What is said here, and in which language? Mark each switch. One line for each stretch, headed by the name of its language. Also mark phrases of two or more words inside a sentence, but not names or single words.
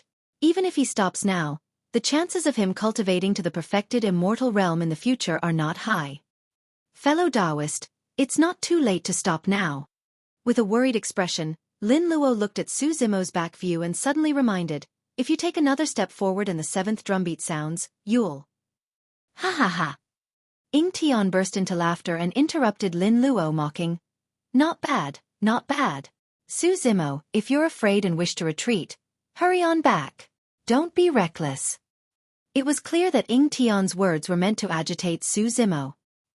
English: Even if he stops now, the chances of him cultivating to the perfected immortal realm in the future are not high. Fellow Taoist, it's not too late to stop now. With a worried expression, Lin Luo looked at Su Zimo's back view and suddenly reminded, if you take another step forward and the 7th drumbeat sounds, you'll... Ha ha ha! Ying Tian burst into laughter and interrupted Lin Luo mocking. Not bad, not bad. Su Zimo, if you're afraid and wish to retreat, hurry on back. Don't be reckless. It was clear that Ying Tian's words were meant to agitate Su Zimo.